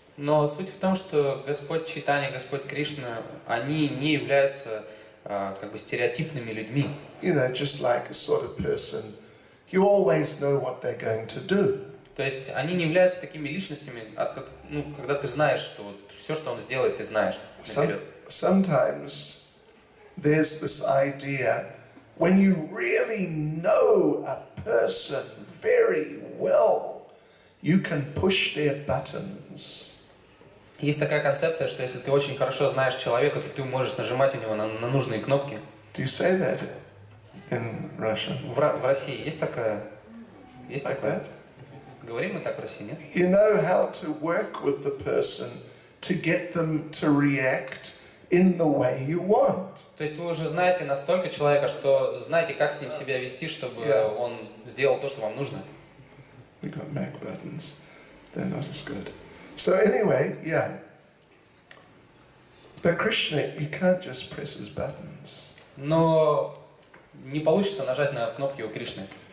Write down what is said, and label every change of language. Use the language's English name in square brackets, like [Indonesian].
[Russian] Но суть в том, что Господь Чайтанья, Господь Кришна, они не являются как бы стереотипными людьми. [English] You know, just like a sort of person, you always know what they're going to do. [Russian] То есть они не являются такими личностями, когда ты знаешь, что вот все, что он сделает, ты знаешь наперед. [English] Sometimes there's this idea when you really know a person very well, you can push their buttons. [Russian] Есть такая концепция, что если ты очень хорошо знаешь человека, то ты можешь нажимать у него на нужные кнопки. [English] Do you say that in Russian? [Russian] В России есть такая? Есть [English] like [Russian] такое? [English] That? [Russian] Говорим мы так в России, нет? [English] You know how to work with the person to get them to react in the way you want. [Russian] То есть вы уже знаете настолько человека, что знаете, как с ним себя вести, чтобы он сделал то, что вам нужно. [English] We got Mac buttons. They're not as good. So anyway, yeah. But Krishna, you can't just press his buttons. [Russian] Но не получится нажать на кнопки у Кришны.